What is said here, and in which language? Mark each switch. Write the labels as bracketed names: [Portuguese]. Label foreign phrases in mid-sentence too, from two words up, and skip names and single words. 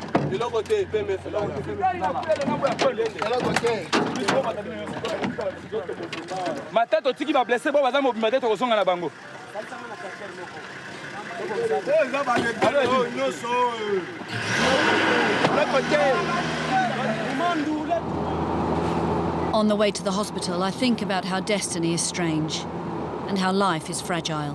[Lingala] matete otiki bablesse bo baza mobima te tokosonga na bango. [English] On the way to the hospital, I think about how destiny is strange and how life is fragile.